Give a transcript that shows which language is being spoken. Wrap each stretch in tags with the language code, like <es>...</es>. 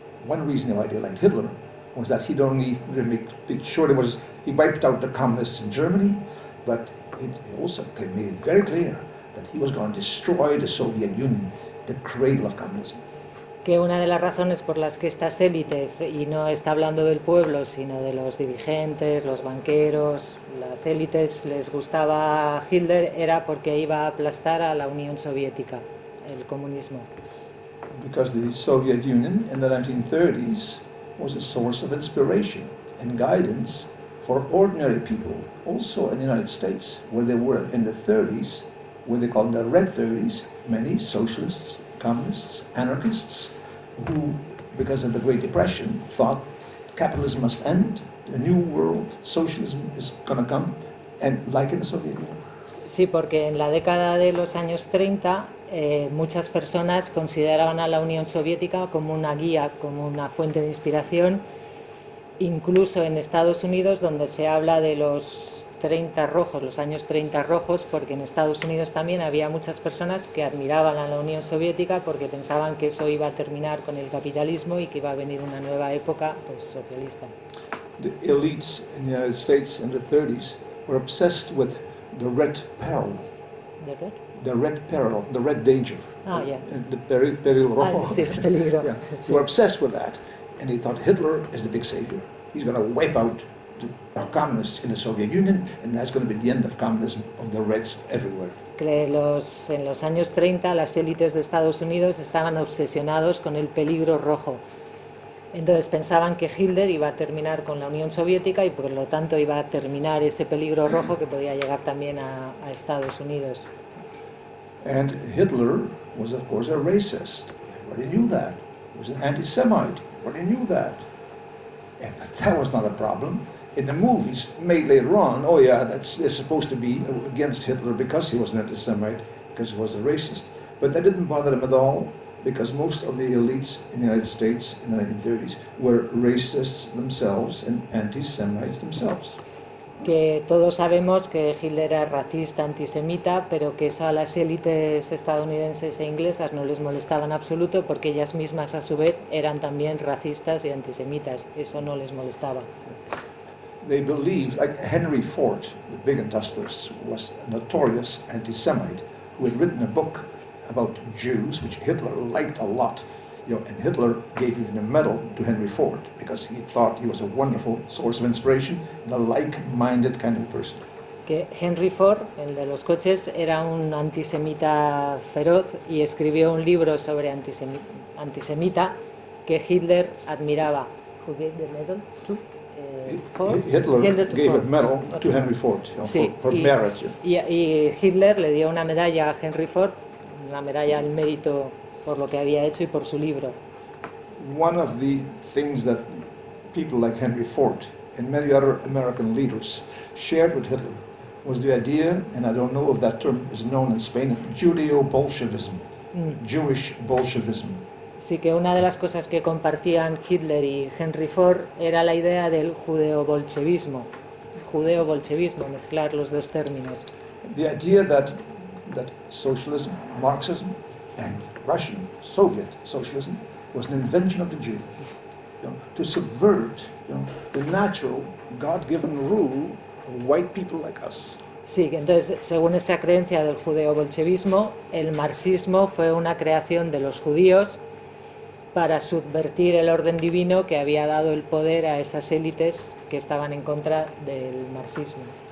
<en>One reason why they liked Hitler was that he wiped out the communists in Germany, but he also made it very clear that he was going to destroy the Soviet Union, the cradle of communism.</en> <es>Que una de las razones por las que estas élites, y no está hablando del pueblo, sino de los dirigentes, los banqueros, las élites, les gustaba Hitler, era porque iba a aplastar a la Unión Soviética, el comunismo.</es> <en>Because the Soviet Union in the 1930s was a source of inspiration and guidance for ordinary people, also in the United States, where they were in the 30s, where they called the Red 30s, many socialists, communists, anarchists, who, because of the Great Depression, thought capitalism must end, a new world, socialism is going to come, and like in the Soviet Union.</en> <es>Sí, porque en la década de los años 30 muchas personas consideraban a la Unión Soviética como una guía, como una fuente de inspiración, incluso en Estados Unidos, donde se habla de los 30 rojos, los años 30 rojos, porque en Estados Unidos también había muchas personas que admiraban a la Unión Soviética porque pensaban que eso iba a terminar con el capitalismo y que iba a venir una nueva época socialista.</es> <en>The elites in the United States in the 30s were obsessed with the red peril.</en> <es>¿De red?</es> <en>The red peril, the red danger. Ah, yeah. The peril rojo.</en> <es>Sí, es peligro.</es> <en>Yeah. They were obsessed with that, and they thought Hitler is the big savior. He's going to wipe out the communists in the Soviet Union, and that's going to be the end of communism, of the Reds everywhere.</en> <es>Que en los años 30 las élites de Estados Unidos estaban obsesionados con el peligro rojo. Entonces pensaban que Hitler iba a terminar con la Unión Soviética y por lo tanto iba a terminar ese peligro rojo que podía llegar también a Estados Unidos.</es> <en>And Hitler was, of course, a racist. Everybody knew that. He was an anti-Semite. Everybody knew that. And that was not a problem. In the movies made later on, oh yeah, they're supposed to be against Hitler because he was an anti-Semite, because he was a racist. But that didn't bother them at all, because most of the elites in the United States in the 1930s were racists themselves and anti-Semites themselves.</en> <es>que todos sabemos que Hitler era racista, antisemita, pero que eso a las élites estadounidenses e inglesas no les molestaba en absoluto, porque ellas mismas a su vez eran también racistas y antisemitas. Eso no les molestaba.</es> <en>They believed, like Henry Ford, the big industrialist, was a notorious anti-Semite who had written a book about Jews, which Hitler liked a lot. And Hitler gave even a medal to Henry Ford because he thought he was a wonderful source of inspiration and a like-minded kind of person.</en> <es>Que Henry Ford, el de los coches, era un antisemita feroz y escribió un libro sobre antisemita que Hitler admiraba.</es> <en>Who gave the medal to? Ford? Hitler gave Ford. a medal to Henry Ford</en> <es>Sí,</es> <en>for merit.</en> <es>Y Hitler le dio una medalla a Henry Ford, una medalla al mérito por lo que había hecho y por su libro.</es> <en>One of the things that people like Henry Ford and many other American leaders shared with Hitler was the idea, and I don't know if that term is known in Spain, Judeo-Bolshevism, Jewish Bolshevism.</en> <es>Sí, que una de las cosas que compartían Hitler y Henry Ford era la idea del judeo-bolchevismo. Judeo-bolchevismo, mezclar los dos términos.</es> <en>The idea that socialism, Marxism, and Russian, Soviet socialism was an invention of the Jews, to subvert the natural, God-given rule of white people like us.</en> <es>Sí, entonces, según esa creencia del judeo-bolchevismo, el marxismo fue una creación de los judíos para subvertir el orden divino que había dado el poder a esas élites que estaban en contra del marxismo.</es>